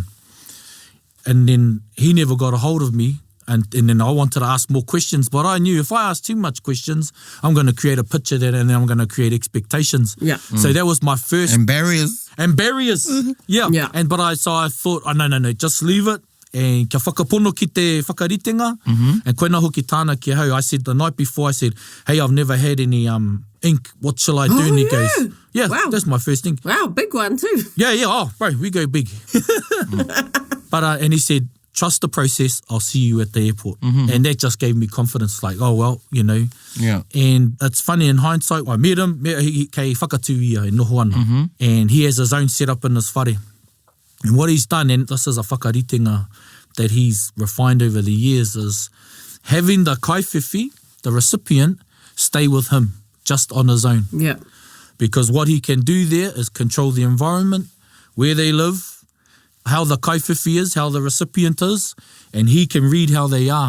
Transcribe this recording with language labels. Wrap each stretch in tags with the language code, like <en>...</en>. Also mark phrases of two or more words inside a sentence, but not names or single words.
<en>And then he never got a hold of me. And then I wanted to ask more questions, but I knew if I asked too much questions, I'm going to create a picture and then I'm going to create expectations. Yeah. So that was my first... And barriers. Yeah. Yeah. So I thought, no, just leave it.</en> <mi>And kia whakapono ki te whakaritenga. And koina hoki tāna ki hau.</mi> <en>I said the night before, I said, hey, I've never had any ink. What shall I do? And he goes, Wow. That's my first thing. Wow, big one too. Yeah. Oh, bro, we go big. But and he said, trust the process, I'll see you at the airport. And that just gave me confidence, like, oh, well, you know. Yeah. And it's funny, in hindsight, I met him,</en> <mi>kei whakatū ia e noho ana.</mi> <en>And he has his own setup in his whare. And what he's done, and this is a whakaritenga that he's refined over the years, is having the kaiwhiwhi, the recipient, stay with him, just on his own. Yeah. Because what he can do there is control the environment, where they live, how the kaiwhiwhi is, how the recipient is, and he can read how they are.</en>